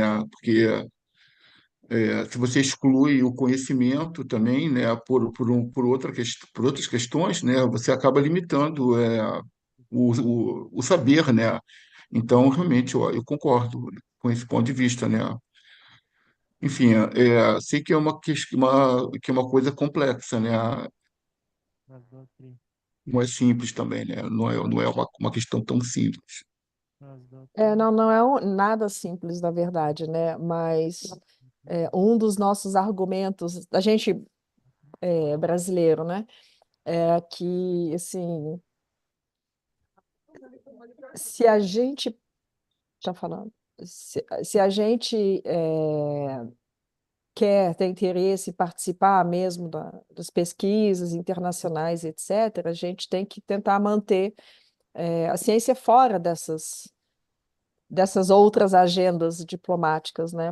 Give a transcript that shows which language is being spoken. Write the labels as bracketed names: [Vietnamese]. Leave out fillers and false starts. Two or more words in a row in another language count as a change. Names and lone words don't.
[Portuguese] Porque se você exclui o conhecimento também, né, por outras questões, né, você acaba limitando o saber, né? Então, realmente, eu concordo com esse ponto de vista, né? Enfim, sei que é que é uma coisa complexa, né? [Russian] Раз, два, три. [Portuguese] Não é simples também, né? Não é uma questão tão simples. [Russian] Раз, два, три. [Portuguese] Não, não é nada simples, na verdade, né? Mas um dos nossos argumentos, da gente brasileiro, né? É que, assim, se a gente está falando, se a gente quer ter interesse em participar mesmo das pesquisas internacionais, etc., a gente tem que tentar manter a ciência fora dessas outras agendas diplomáticas, né?